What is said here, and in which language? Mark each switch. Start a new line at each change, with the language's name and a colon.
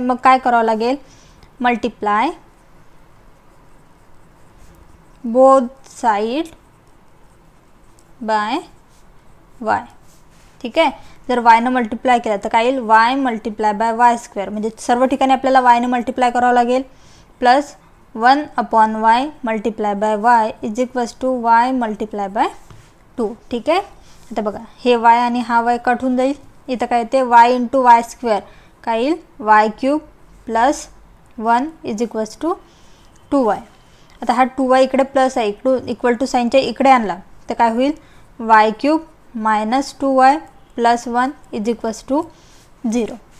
Marathi: मग काय करावं लागेल,
English: Multiply both side by Y.
Marathi: ठीक आहे, जर वायनं मल्टिप्लाय केलं तर काय येईल,
English: Y multiply by Y square.
Marathi: म्हणजे सर्व ठिकाणी आपल्याला वायने मल्टिप्लाय करावं लागेल.
English: Plus 1/y multiply by Y is equals to Y multiply by 2.
Marathi: ठीक आहे, आता बघा हे वाय आणि हा वाय कट होऊन जाईल. इथं काय येते, वाय इंटू वाय स्क्वेअर काय येईल,
English: Y cube plus 1 is equals to 2y.
Marathi: आता हा 2y इकडे प्लस आहे, इकडून इक्वल टू साईनच्या इकडे आणला तर काय होईल,
English: Y cube minus 2y plus 1 is equals to 0.